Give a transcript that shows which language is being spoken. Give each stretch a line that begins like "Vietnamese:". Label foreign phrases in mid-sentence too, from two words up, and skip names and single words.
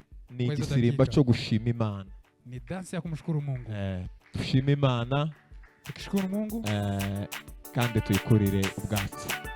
Kinyarwanda: ni igisirimba cyo gushima Imana,
Swahili: ni dansi ya kumshukuru Mungu.
Kinyarwanda: Tushima Imana,
Swahili: tukishukuru Mungu
Kinyarwanda: kandi tuyikurire ubwatsi.